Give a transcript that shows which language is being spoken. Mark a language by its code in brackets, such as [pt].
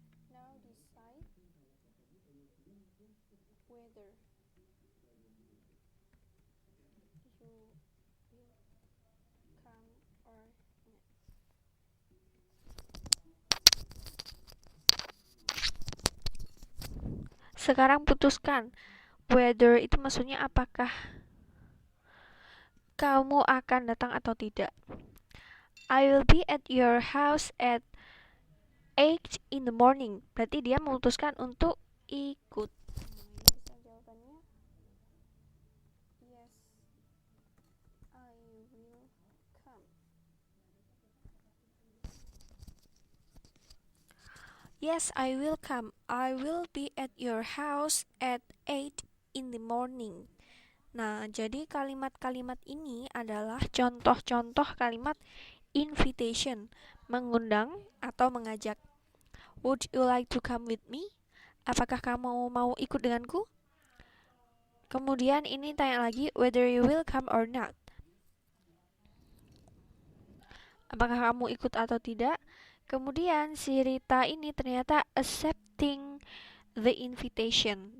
[en] Now decide whether you will come or not. [id] Sekarang putuskan. Whether itu maksudnya apakah kamu akan datang atau tidak. [en] I will be at your house at 8 in the morning. [id] Berarti dia memutuskan untuk ikut. Bisa jawabannya [en] yes, I will come. Yes, I will come. I will be at your house at 8 in the morning. [id] Nah, jadi kalimat-kalimat ini adalah contoh-contoh kalimat invitation, mengundang atau mengajak. [en] Would you like to come with me? [id] Apakah kamu mau ikut denganku? Kemudian ini tanya lagi, [en] whether you will come or not. [id] Apakah kamu ikut atau tidak? Kemudian si Rita ini ternyata [en] accepting the invitation.